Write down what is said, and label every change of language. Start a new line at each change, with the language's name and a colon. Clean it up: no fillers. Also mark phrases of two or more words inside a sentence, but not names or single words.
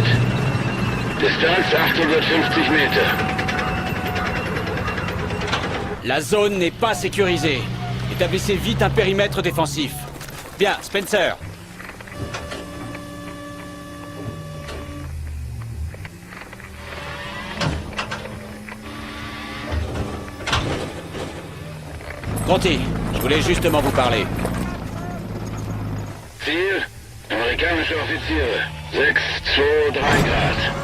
German: Distanz 850 Meter.
French: La zone n'est pas sécurisée. Établissez vite un périmètre défensif. Bien, Spencer. Conti, je voulais justement vous parler.
German: Ziel, amerikanische Offiziere. 623 Grad.